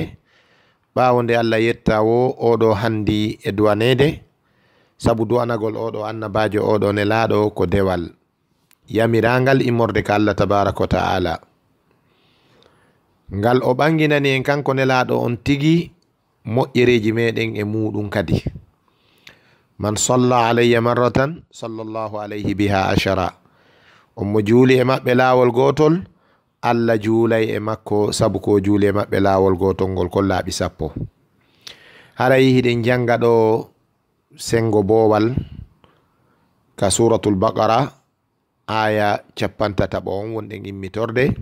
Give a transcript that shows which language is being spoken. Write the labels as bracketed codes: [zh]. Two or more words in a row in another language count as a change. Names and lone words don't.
[ff] ɓawonde Allah yetta wo oɗo handi e duwanede, sabu duwanagol oɗo annabajo oɗo nelaɗo ko dewal yamirangal immorde ka Allah [ar] tabaraka wa ta'ala. [ff] Ngal o ɓanginani en kanko nelaɗo on tigi moƴƴereji meɗen e muɗum kadi. [ar] Man salla alayya marratan sallallahu alayhi biha ashara. [ff] on mo juuli e maɓɓe lawol gotol, Allah juulay e makko sabu ko juuli e maɓɓe lawol gotol ngol ko laaɓi 10. haray hiɗen janga ɗo sengo bowal ka [ar] suratul baqara [ff] aya 53 on wonɗen immitorde.